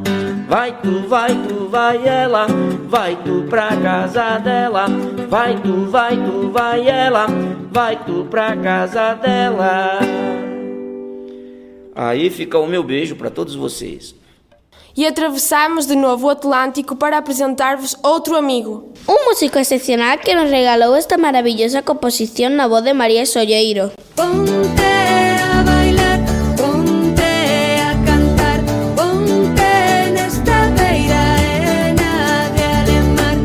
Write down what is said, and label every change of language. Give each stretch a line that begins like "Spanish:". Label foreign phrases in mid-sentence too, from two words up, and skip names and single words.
Portuguese: Vai tu, vai ela. Vai tu pra casa dela. Vai tu, vai ela. Vai tu pra casa dela. Aí fica o meu beijo para todos vocês. E atravessamos de novo o Atlântico para apresentar-vos outro amigo.
Galician: Un músico excepcional que nos regalou esta maravillosa composición na voz de María Solleiro. Ponte a bailar, ponte a cantar, ponte nesta beiraena de alemán.